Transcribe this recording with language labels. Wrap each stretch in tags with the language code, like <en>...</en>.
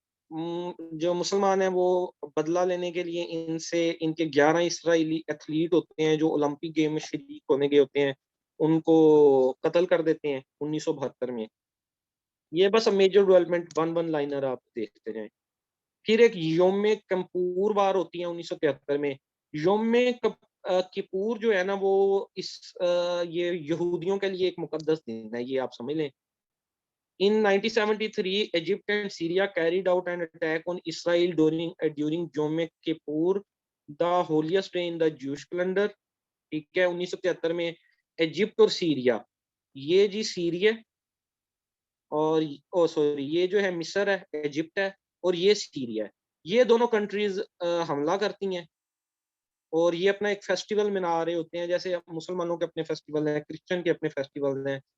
<hi>जो मुसलमान हैं वो बदला लेने के लिए इनसे, इनके 11 इसराइली एथलीट होते हैं जो ओलंपिक गेम में शरीक होने गए होते हैं, उनको कत्ल कर देते हैं 1972 में। ये बस major development, one one liner आप देखते जाएं। फिर एक योम किप्पूर वार होती है 1973 में। योम किप्पूर जो है ना वो ये यहूदियों के लिए एक मुकद्दस दिन है, ये आप समझ लें।</hi> <en>In 1973, Egypt and Syria carried out an attack on Israel during Yom Kippur, the holiest day in the Jewish calendar.</en> <hi>ठीक है, 1973 में इजिप्ट और सीरिया, ये जी सीरिया और ओ सॉरी ये जो है मिस्र है, इजिप्ट है, और ये सीरिया है। ये दोनों कंट्रीज हमला करती हैं और ये अपना एक फेस्टिवल मना रहे होते हैं, जैसे मुसलमानों के अपने फेस्टिवल हैं, क्रिश्चियन के अपने फेस्टिवल हैं।</hi>